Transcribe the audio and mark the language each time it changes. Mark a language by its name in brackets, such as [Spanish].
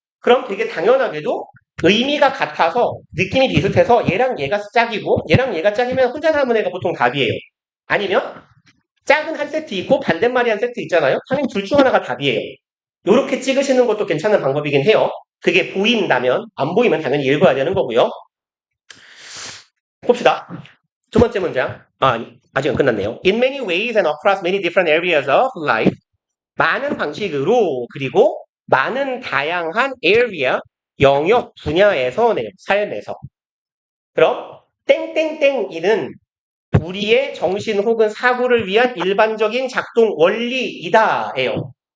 [Korean] 그럼 되게 당연하게도 의미가 같아서 느낌이 비슷해서 얘랑 얘가 짝이고 얘랑 얘가 짝이면 혼자 남은 애가 보통 답이에요. 아니면 짝은 한 세트 있고 반대말이 한 세트 있잖아요. 당연히 둘 중 하나가 답이에요. 이렇게 찍으시는 것도 괜찮은 방법이긴 해요. 그게 보인다면 안 보이면 당연히 읽어야 되는 거고요. 봅시다. 두 번째 문장. 아니, 아직은 끝났네요. [English] In many ways and across many different areas of life. [Korean] 많은 방식으로 그리고 많은 다양한 area, 영역, 분야에서네요. 삶에서. 그럼 땡땡땡이는 우리의 정신 혹은 사고를 위한 일반적인 작동 원리이다예요.